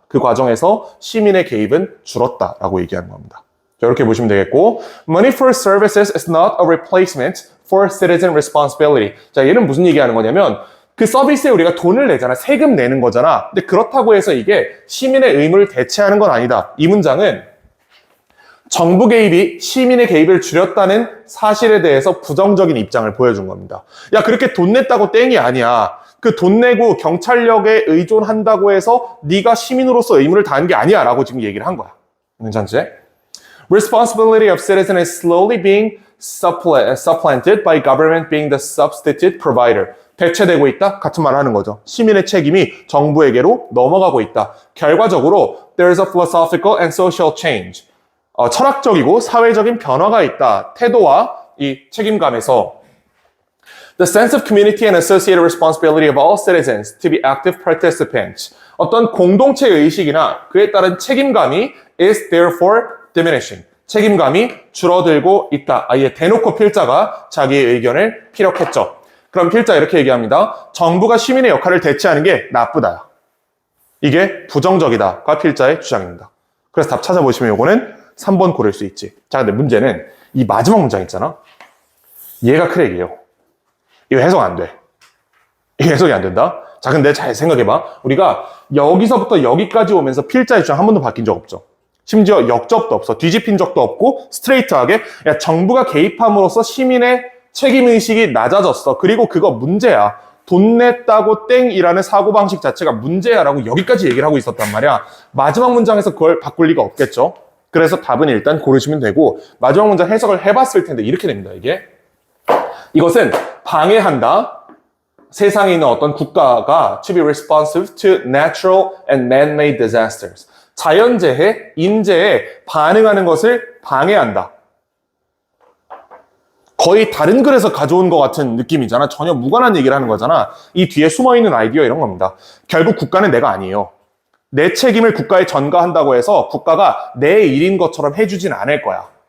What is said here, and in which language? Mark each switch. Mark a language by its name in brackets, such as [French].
[Korean] 그 과정에서 시민의 개입은 줄었다라고 얘기하는 겁니다. 자, 이렇게 보시면 되겠고, [English] Money for services is not a replacement for citizen responsibility. [Korean] 자, 얘는 무슨 얘기하는 거냐면 그 서비스에 우리가 돈을 내잖아. 세금 내는 거잖아. 근데 그렇다고 해서 이게 시민의 의무를 대체하는 건 아니다. 이 문장은 정부 개입이 시민의 개입을 줄였다는 사실에 대해서 부정적인 입장을 보여준 겁니다. 야, 그렇게 돈 냈다고 땡이 아니야. 그 돈 내고 경찰력에 의존한다고 해서 네가 시민으로서 의무를 다하는 게 아니야 라고 지금 얘기를 한 거야. 괜찮지? [English] Responsibility of citizens is slowly being supplanted by government being the substitute provider. [Korean] 대체되고 있다? 같은 말 하는 거죠. 시민의 책임이 정부에게로 넘어가고 있다. 결과적으로 [English] there is a philosophical and social change. [Korean] 철학적이고 사회적인 변화가 있다. 태도와 이 책임감에서 [English] The sense of community and associated responsibility of all citizens to be active participants. [Korean] 어떤 공동체 의식이나 그에 따른 책임감이 [English] is therefore diminishing. [Korean] 책임감이 줄어들고 있다. 아예 대놓고 필자가 자기의 의견을 피력했죠. 그럼 필자 이렇게 얘기합니다. 정부가 시민의 역할을 대체하는 게 나쁘다. 이게 부정적이다가 필자의 주장입니다. 그래서 답 찾아보시면 이거는 3번 고를 수 있지. 자, 근데 문제는 이 마지막 문장 있잖아. 얘가 크랙이에요. 이거 해석 안 돼. 이거 해석이 안 된다. 자, 근데 잘 생각해봐. 우리가 여기서부터 여기까지 오면서 필자의 주장 한 번도 바뀐 적 없죠. 심지어 역접도 없어. 뒤집힌 적도 없고 스트레이트하게 야, 정부가 개입함으로써 시민의 책임의식이 낮아졌어. 그리고 그거 문제야. 돈 냈다고 땡이라는 사고방식 자체가 문제야라고 여기까지 얘기를 하고 있었단 말이야. 마지막 문장에서 그걸 바꿀 리가 없겠죠. 그래서 답은 일단 고르시면 되고 마지막 문장 해석을 해봤을 텐데 이렇게 됩니다. 이것은 방해한다. 세상에 있는 어떤 국가가 [English] to be responsive to natural and man-made disasters. [Korean] 자연재해, 인재에 반응하는 것을 방해한다. 거의 다른 글에서 가져온 것 같은 느낌이잖아. 전혀 무관한 얘기를 하는 거잖아. 이 뒤에 숨어있는 아이디어 이런 겁니다. 결국 국가는 내가 아니에요. 내 책임을 국가에 전가한다고 해서 국가가 내 일인 것처럼 해주진 않을 거야.